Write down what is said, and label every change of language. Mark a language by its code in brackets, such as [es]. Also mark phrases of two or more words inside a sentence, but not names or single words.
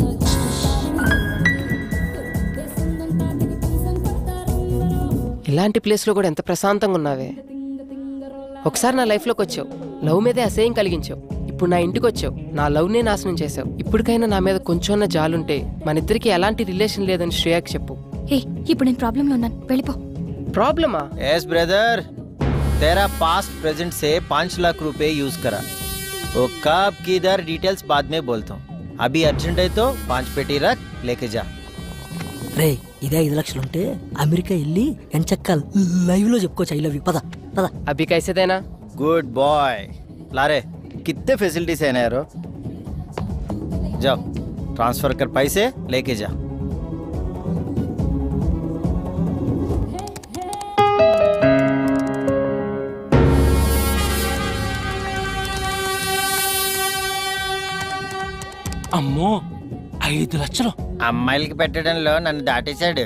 [te] ఇలాంటి ప్లేస్లో కూడా ఎంత ప్రశాంతంగా ఉన్నావే. ఒకసారి నా లైఫ్లోకి వచ్చావు, లవ్ మీదే అసహ్యం కలిగించావు. ఇప్పుడు నా ఇంటికి వచ్చావు, నా లవ్నే నాశనం చేసావు. ఇప్పటికైనా నా మీద కొంచెం జాలుంటే మన ఇద్దరికి ఎలాంటి రిలేషన్ లేదని శ్రేయాకి చెప్పు. ఇప్పుడు నేను ప్రాబ్లంలో ఉన్నాను, వెళ్ళిపో. [hi] प्रॉब्लम? [en] yes brother, [hi] तेरा पास्ट प्रेजेंट से 5 लाख रुपए यूज करा. वो कब किधर डिटेल्स बाद में बोलता हूँ. अभी अर्जेंट है तो 5 पेटी रख, लेके जा. [te] రే ఇదే 5 లక్షలుంటే అమెరికా వెళ్ళి ఎంచక్క లైవ్ లో చెప్పుకోవచ్చు [en] I love you. [te] పద పద. [hi] अभी कैसे देना? [en] good boy. [hi] लारे कितने फैसिलिटीज है ना यार. जाओ ट्रांसफर कर पैसे लेके जा. [te] అమ్మో 5 లక్షలు అమ్మాయిలకి పెట్టడంలో నన్ను దాటేశాడు.